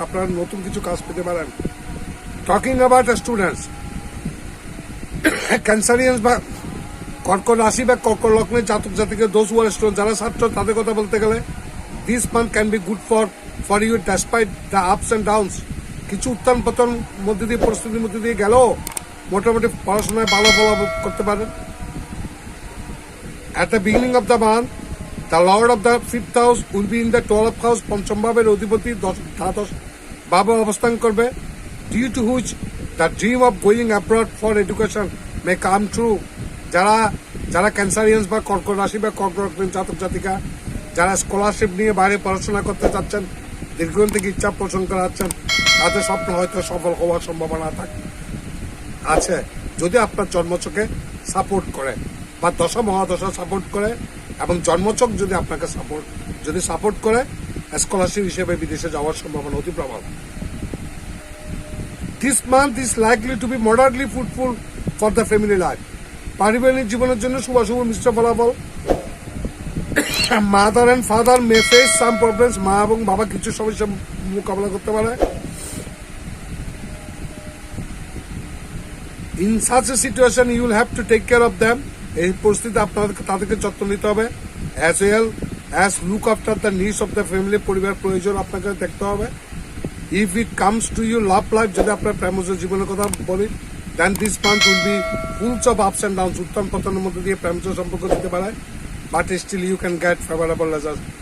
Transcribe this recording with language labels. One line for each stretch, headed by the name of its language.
Bangla: আপনারা নতুন কিছু কাজ পেতে পারেন।
English: talking about students, cancerians
Bangla: বা কর্কট রাশি বা কর্কট লগ্নের জাতক জাতিকে
English: those who are student,
Bangla: যারা ছাত্র তাদের কথা বলতে গেলে
English: This month can be good for you despite the ups and downs.
Bangla: কিছু উত্থান পতন মধ্যে দিয়ে পরিস্থিতির মধ্যে দিয়ে গেলেও মোটামুটি পড়াশোনায় ভালো ফলাফল করতে পারেন।
English: At the beginning of the month, the Lord of the 5th house will be in the 12th house.
Bangla: পঞ্চম ভাবের অধিপতি দ্বাদশ ভাবে অবস্থান করবে।
English: Due to which the dream of going abroad for education may come true.
Bangla: যারা ক্যান্সারিয়ান্স বা কর্কট রাশি বা কর্কট জাতক জাতিকা যারা স্কলারশিপ নিয়ে বাইরে পড়াশোনা করতে চাচ্ছেন, দীর্ঘদিন থেকে ইচ্ছা পোষণ করাচ্ছেন, তাদের স্বপ্ন হয়তো সফল হওয়ার সম্ভাবনা আছে যদি আপনার জন্মছকে সাপোর্ট করে বা দশা মহাদশা সাপোর্ট করে এবং জন্মছক যদি আপনাকে সাপোর্ট করে, স্কলারশিপ হিসেবে বিদেশে যাওয়ার সম্ভাবনা অতি প্রবল।
English: This month is likely to be moderately fruitful for the family life.
Bangla: পারিবারিক জীবনের জন্য শুভাশুভ মিশ্র ফলাফল।
English: Mother and father may face some problems.
Bangla: মা এবং বাবা কিছু সমস্যা মোকাবেলা করতে পারে।
English: In such a situation you will have to take care of them.
Bangla: এই পরিস্থিতিতে তাদেরকে যত্ন নিতে হবে।
English: As well as look after the needs of the family.
Bangla: পরিবার প্রয়োজন আপনাকে দেখতে হবে।
English: If it comes to your love life,
Bangla: যদি আপনার প্রেমজ জীবনের কথা বলি,
English: then this month will be full of ups and downs.
Bangla: উত্থান পতনের মধ্যে দিয়ে প্রেমজ সম্পর্ক দিতে পারে,
English: but still you can get favorable results.